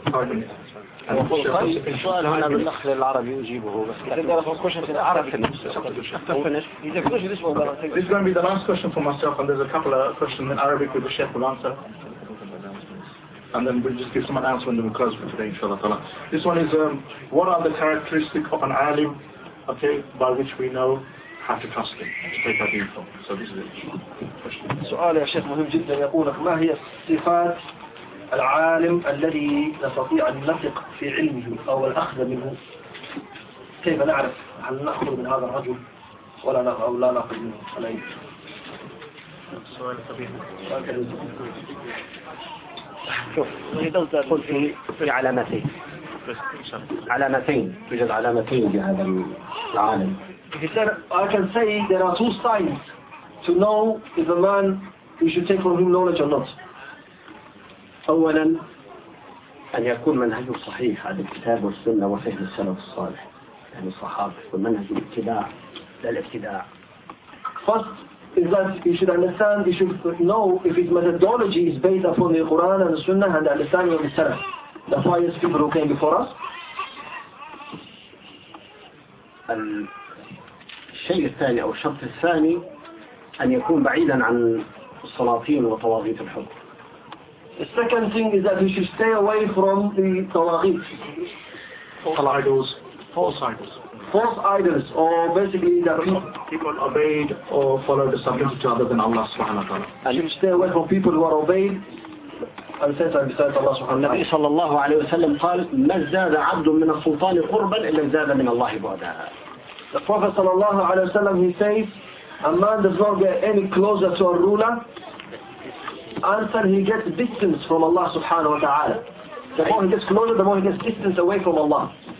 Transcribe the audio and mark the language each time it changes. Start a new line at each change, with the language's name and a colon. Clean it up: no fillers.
Arabic: السؤال هنا بالأخ للعربي يجيبه بس.
English: This is going to be the last question for myself and there's a couple of questions in Arabic with the chef will answer. And then we'll just give someone else when we close for today inshallah. This one is what are the characteristics of an alim okay, by which we know how to trust him, to take our deen from. So this is it.
Arabic: سؤال يا شيخ مهم جدا يقولك ما هي الصفات العالم الذي نستطيع أن نثق في علمه أو الأخذ منه كيف نعرف هل نأخذ من هذا الرجل ولا أو لا نأخذ منه سؤال طبيعي شوف قلت في علامتين توجد علامتين لهذا العالم
English: he said I can say there are two signs to know if a man we should take from him knowledge or not.
Arabic: أولا أن يكون منهجه صحيح على الكتاب والسنة وفهم السلف الصالح يعني الصحابة والمنهج الاتباع لا الابتداع.
English: First is that you should understand, you should know if his methodology is based upon the Quran and the Sunnah and the understanding of the Salaf, the pious people who came before us.
Arabic: الشيء الثاني أو الشرط الثاني أن يكون بعيدا عن السلاطين وطواغيت الحكم.
English: The second thing is that you should stay away from the tawaghit. False idols. False idols. False idols, or basically that people obeyed or followed the subject other than Allah subhanahu wa ta'ala. And you should stay away from people who are obeyed and said and besides Allah subhanahu wa ta'ala.
Arabic: النبي صلى الله عليه وسلم قال ما زاد عبد من السلطان قربا إلا زاد من الله بعدها.
English: The Prophet
Arabic: صلى الله عليه وسلم
English: he says a man does not get any closer to a ruler answer he gets distance from Allah subhanahu wa ta'ala. The more he gets closer, the more he gets distance away from Allah.